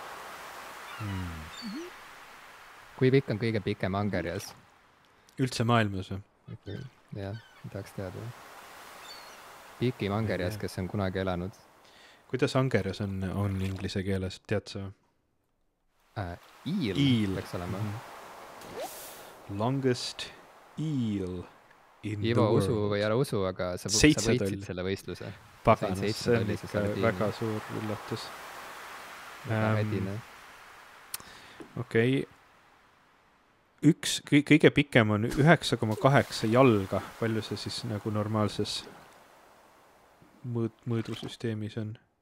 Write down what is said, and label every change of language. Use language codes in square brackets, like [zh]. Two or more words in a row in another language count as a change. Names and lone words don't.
[et] Kui pikk on kõige pikem angerjas? Üldse maailmas või? Jah, tahaks teada. Pikim angerjas, kes on kunagi elanud. Kuidas angerjas on inglise keeles, tead sa? Eel peaks olema. [en] Longest eel in Ivo, the world. [et] usu või ära usu, aga sa võitsid selle võistluse. Paganas, see on ikka väga suur üllatus. Okei. Kõige pikem on 9,8 jalga. Palju see siis nagu normaalses mõõdusüsteemis on?